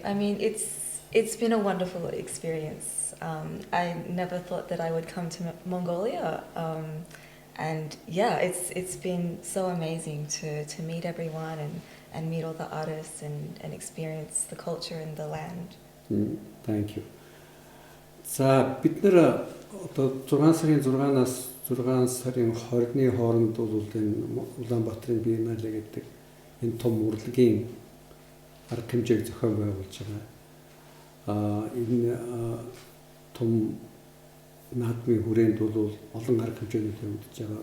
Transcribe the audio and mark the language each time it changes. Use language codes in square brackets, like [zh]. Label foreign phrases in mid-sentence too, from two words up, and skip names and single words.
[en] I mean, it's been a wonderful experience. I never thought that I would come to Mongolia, And yeah, it's been so amazing to meet everyone and meet all the artists and experience the culture and the land. Thank you. [mn] За бид нэр одоо 6 сарын 6-наас 6 сарын 20-ны хооронд бол энэ Улаанбаатарын биеннале гэдэг энэ том урлагийн арга хэмжээг зохион байгуулж байгаа. Энэ том наадмын хүрээнд бол олон арга хэмжээний тавигдж байгаа.